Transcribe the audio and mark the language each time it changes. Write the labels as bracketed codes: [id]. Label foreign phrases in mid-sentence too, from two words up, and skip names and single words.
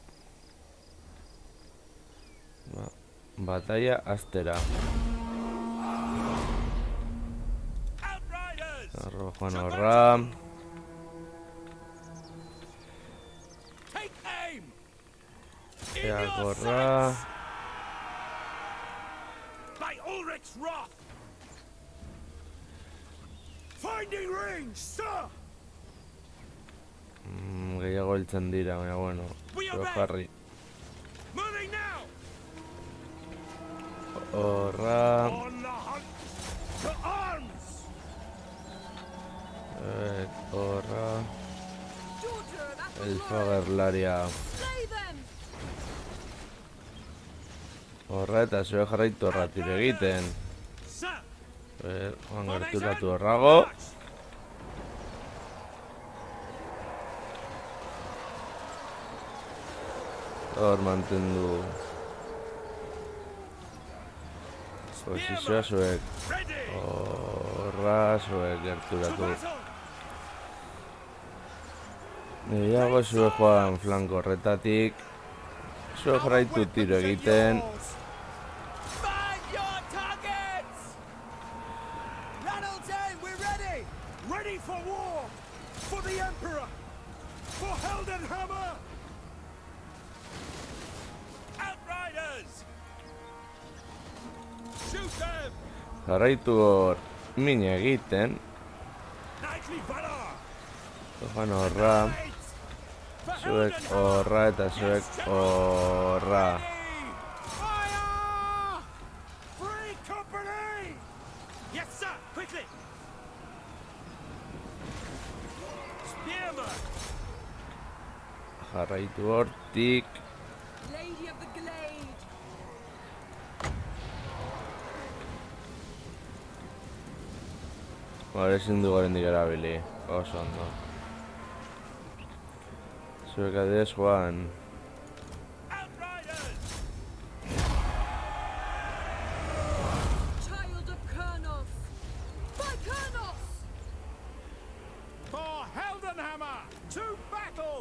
[eu] Batalla aztera. Arrojoan horra. Ea gorra. [en] By Ulrich's wrath. Finding range, sir. [eu] Gehiago heltzen dira, baina bueno, zeo jarri. [en] Moving now. [eu] Horra. [en] On the hunt. To arms. [eu] Horra. Elfa gerlaria. Horra eta zeo jarraitu horratire egiten. Joan gerturatu horrago. Hor mantendu posizioa zuek. Horra zuek gerturatu. Gehiago zuek joan flanko horretatik. Zuek jarraitu tiro egiten. [en] Ready for war! For the Emperor! For Heldenhammer! Outriders! Shoot them! [eu] Jarraitu hor mina egiten. [en] Knightly valor! [eu] Joan horra. Zuek horra eta zuek horra. [en] Fire! Free company! Yes, sir! Quickly! [eu] Jarraitu hortik. [en] Lady of the Glade. [eu] Hore ezin du gorendik erabili. Oso ondo. Zuek adez joan. [en] Child of Kurnos. By Kurnos! For Heldenhammer! To battle!